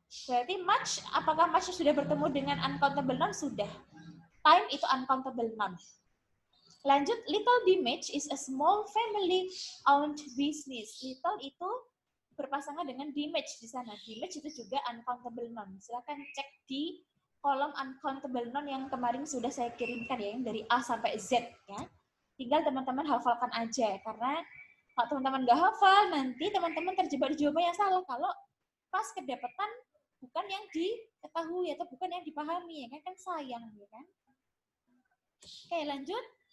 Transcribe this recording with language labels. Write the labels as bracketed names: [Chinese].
[Indonesian] Berarti much, apakah much sudah bertemu dengan uncountable noun? Sudah. Time itu uncountable noun. [English] Lanjut, little damage is a small family owned business. [Indonesian] Little itu berpasangan dengan damage di sana. Damage itu juga uncountable noun. Silakan cek di kolom uncountable noun yang kemarin sudah saya kirimkan ya, yang dari A sampai Z ya. Tinggal teman-teman hafalkan aja, karena kalau teman-teman nggak hafal, nanti teman-teman terjebak di jawaban yang salah kalau pas kedapatan bukan yang diketahui atau bukan yang dipahami, ya kan sayang, ya kan. Oke, lanjut.